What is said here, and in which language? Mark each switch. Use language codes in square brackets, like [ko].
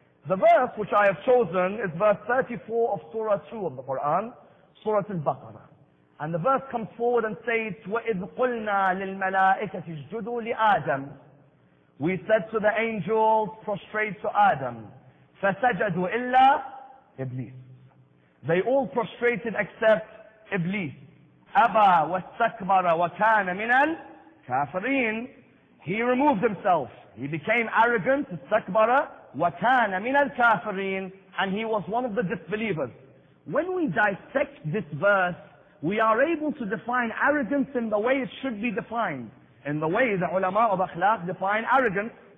[en] The verse which I have chosen is verse 34 of Surah 2 of the Quran, Surah Al-Baqarah. And the verse comes forward and says, [ar] وَإِذْ قُلْنَا لِلْمَلَائِكَةِ اسْجُدُوا لِآدَمَ. [en] We said to the angels, prostrate to Adam. [ar] فَسَجَدُوا إِلَّا Iblis. [en] They all prostrated except Iblis. [ar] أَبَى وَاسْتَكْبَرَ وَكَانَ مِنَ الْكَافِرِينَ. [en] He removed himself. He became arrogant, istakbara, [ar] وَكَانَ مِنَ الْكَافِرِينَ. [en] And he was one of the disbelievers. When we dissect this verse, we are able to define arrogance in the way it should be defined, in the way the ulama of akhlaq define arrogance.